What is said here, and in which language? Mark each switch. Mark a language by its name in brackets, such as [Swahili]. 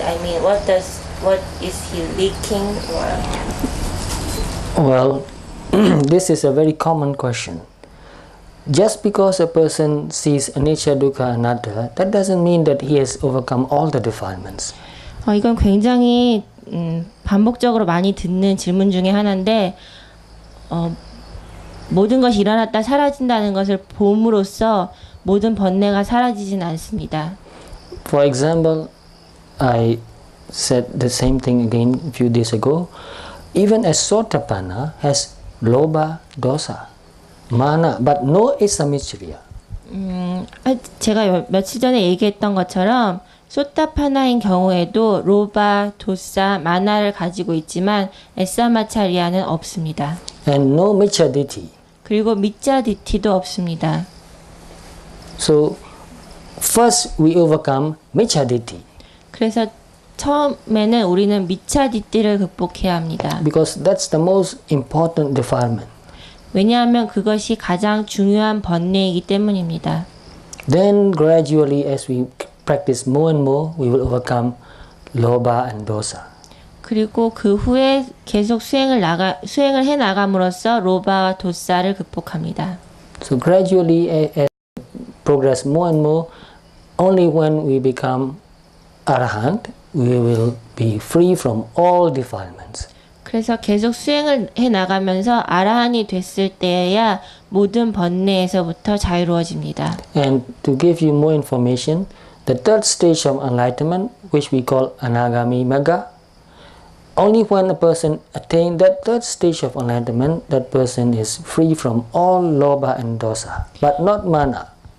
[English] I mean, what is he leaking or? Well, this is a very common question. Just because a person sees anicca, dukkha, anatta, that doesn't mean that he has overcome all the defilements. [Korean] 이건 굉장히 반복적으로 많이 듣는 질문 중에 하나인데 모든 것이 일어났다 사라진다는 것을 봄으로써 모든 번뇌가 사라지진 않습니다. [English] For example, I said the same thing again a few days ago. Even a Sotapanna has lobha, dosa, mana, but no asamicchariya. [Korean] 제가 며칠 전에 얘기했던 것처럼 소타파나인 경우에도 로바, 도사, 마나를 가지고 있지만 에사마차리아는 없습니다. [English] And no micchaditi. [Korean] 그리고 미짜디티도 없습니다. [English] So, first we overcome micchaditi. [Korean] 그래서 처음에는 우리는 미차디티를 극복해야 합니다. [English] Because that's the most important defilement. [Korean] 왜냐하면 그것이 가장 중요한 번뇌이기 때문입니다. [English] Then gradually as we practice more and more, we will overcome lobha and dosa. [Korean] 그리고 그 후에 계속 수행을 해 나감으로써 로바와 도사를 극복합니다. [English] So gradually, as progress more and more, only when we become arahant, we will be free from all defilements. [Korean] 그래서 계속 수행을 해 나가면서 아라한이 됐을 때야 모든 번뇌에서부터 자유로워집니다. [English] And to give you more information, the third stage of enlightenment, which we call Anagami Magga, only when a person attains that third stage of enlightenment, that person is free from all lobha and dosa, but not mana.